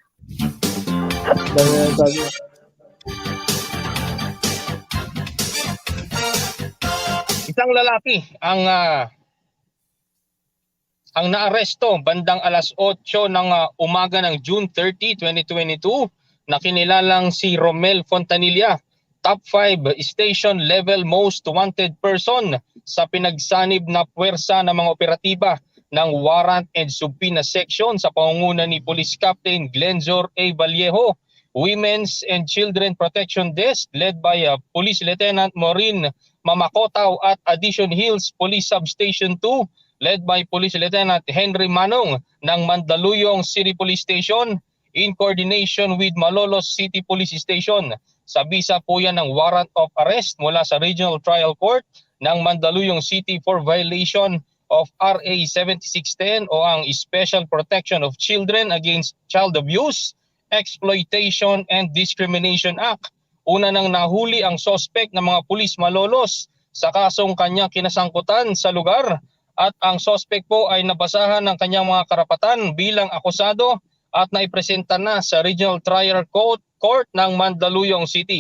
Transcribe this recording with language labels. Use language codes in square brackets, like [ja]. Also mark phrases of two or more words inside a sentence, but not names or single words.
[tl] Isang lalaki ang naaresto bandang alas 8 ng umaga ng June 30, 2022 na kinilalang si Romel Fontanilla, [en] top 5 station level most wanted person [tl] sa pinagsanib na puwersa ng mga operatiba ng Warrant and Subpoena Section sa pangunguna ni Police Captain Glenzor A. [en] Vallejo, Women's and Children Protection Desk led by Police Lieutenant Maureen Mamakotaw at Addition Hills Police Substation 2 led by Police Lieutenant Henry Manong ng Mandaluyong City Police Station in coordination with Malolos City Police Station. [tl] Sa bisa po yan ng [en] warrant of arrest [tl] mula sa Regional Trial Court ng Mandaluyong City [en] for violation of [tl] RA 7610 o ang Special Protection of Children Against Child Abuse, Exploitation and Discrimination Act. Una nang nahuli ang sospek ng mga pulis Malolos sa kasong kanyang kinasangkutan sa lugar at ang sospek po ay nabasahan ng kanyang mga karapatan bilang akusado at naipresenta na sa Regional Trial Court ng Mandaluyong City.